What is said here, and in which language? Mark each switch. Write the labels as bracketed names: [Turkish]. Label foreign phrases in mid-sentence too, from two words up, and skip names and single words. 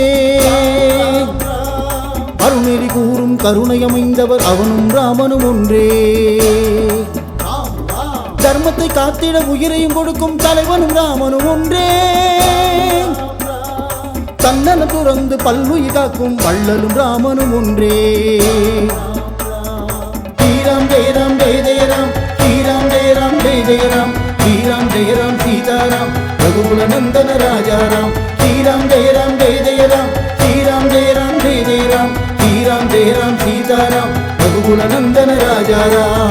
[Tamil] அருணெறி கூறும் கருணை அமைந்தவர் அவனும் ராமனும் ஒன்றே, தர்மத்தை காத்திட உயிரையும் கொடுக்கும் தலைவனும் ராமனும் ஒன்றே, தன்னன துறந்து பல்லுயிர் காக்கும் வள்ளலும் ராமனும் ஒன்றே. [Hindi] श्रीराम जय राम जय जय राम, श्रीराम जय राम जय जय राम, श्रीराम जय राम सीताराम रघुकुल नंदन राजा राम, श्रीराम जय राम जय जय राम, श्रीराम जय राम जय जय राम, श्रीराम जय राम सीताराम रघुकुल नंदन राजा राम.